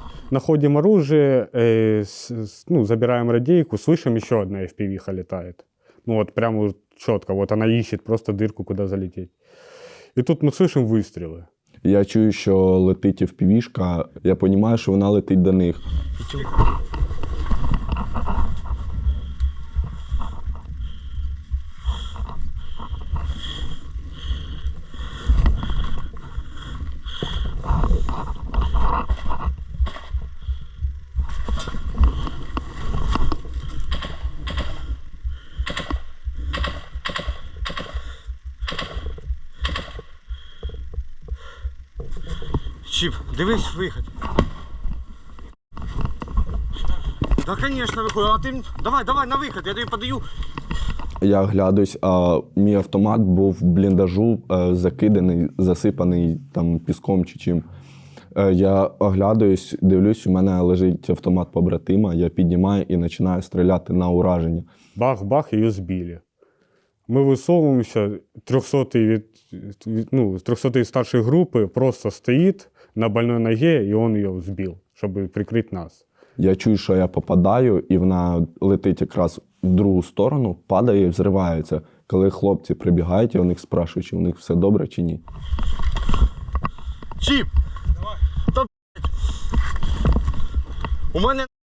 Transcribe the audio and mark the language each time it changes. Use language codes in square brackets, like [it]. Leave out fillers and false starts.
[ru] Находим оружие, забираем радейку, слышим, еще одна FPV-ха летает. Ну вот прямо четко, вот она ищет просто дырку, куда залететь. И тут мы слышим выстрелы. [uk] Я чую, що летить FPV-шка, я розумію, що вона летить до них. Чіп, дивись вихід. [ru] Да, конечно, [uk] виходить. А ти давай на вихід, я тобі подаю. Я оглядаюсь, а мій автомат був в бліндажу закиданий, засипаний там піском чи чим. Я оглядаюсь, дивлюсь, у мене лежить автомат побратима, я піднімаю і починаю стріляти на ураження. [ru] Бах-бах, ее сбили. Мы высовываемся, 300-й старшей группы просто стоит на больной ноге, и он ее сбил, чтобы прикрыть нас. [uk] Я чую, що я попадаю, і вона летить якраз в другу сторону, падає і взривається. Коли хлопці прибігають, я у них спрашую, чи у них все добре, чи ні. Чіп! Давай. Та, у мене...